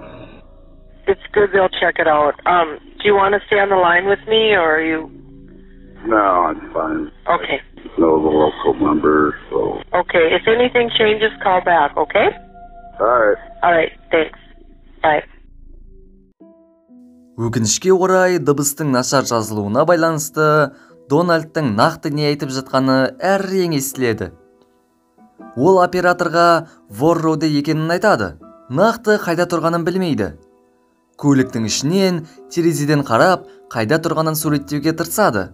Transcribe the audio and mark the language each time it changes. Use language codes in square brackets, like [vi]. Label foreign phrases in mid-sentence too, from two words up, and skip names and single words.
[en] It's good they'll check it out. Do you want to stay on the line with me, or are you? No, I'm fine. Okay. I know the local number, so. Okay, if anything changes, call back, okay? Alright. Alright, thanks. Bye. [kk] Өкінішке орай дыбыстың нашар жазылуына байланысты Дональдтың нақты не айтып жатқаны әрең естіледі. Ол операторға Ворроуде екенін айтады. Нақты қайда тұрғанын білмейді. Көліктің ішінен терезеден қарап, қайда тұрғанын суреттеуге тырысады.